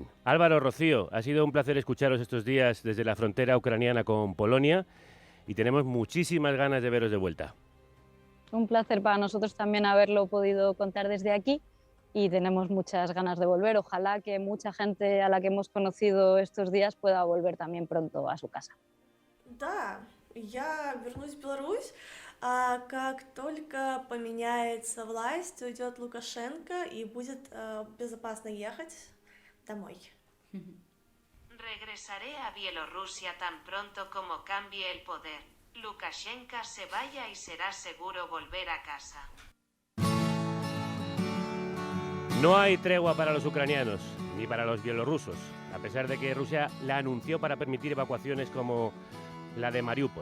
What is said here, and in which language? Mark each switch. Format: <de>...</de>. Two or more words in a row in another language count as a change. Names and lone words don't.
<es>Álvaro, Rocío, ha sido un placer escucharos estos días desde la frontera ucraniana con Polonia y tenemos muchísimas ganas de veros de vuelta. Un placer para nosotros también haberlo podido contar desde aquí y tenemos muchas ganas de volver. Ojalá que mucha gente a la que hemos conocido estos días pueda volver también pronto a su casa.</es> <ru>Да, я вернусь в Беларусь, а как только поменяется власть, уйдет Лукашенко и будет безопасно ехать домой.</ru> <es>Regresaré a Bielorrusia tan pronto como cambie el poder. Lukashenko se vaya y será seguro volver a casa. No hay tregua para los ucranianos ni para los bielorrusos, a pesar de que Rusia la anunció para permitir evacuaciones como la de Mariupol.</es>